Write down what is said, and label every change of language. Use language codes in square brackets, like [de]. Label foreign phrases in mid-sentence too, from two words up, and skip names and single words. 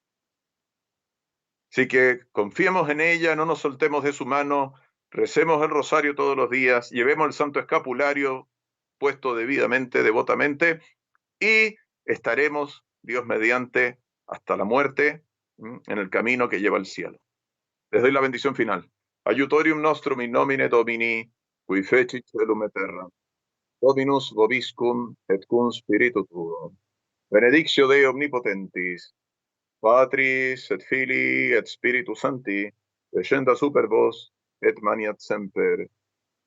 [es] Así que confiemos en ella, no nos soltemos de su mano, recemos el rosario todos los días, llevemos el santo escapulario puesto debidamente, devotamente, y estaremos, Dios mediante, hasta la muerte, en el camino que lleva al cielo. Les doy la bendición final. [la] Aiutorium nostrum in nomine Domini, qui fecit celum et terram. Dominus vobiscum et cum spiritu tuo. Benedictio Dei omnipotentis, Patris et Filii et Spiritus Sancti, descendat super vos et maniat semper.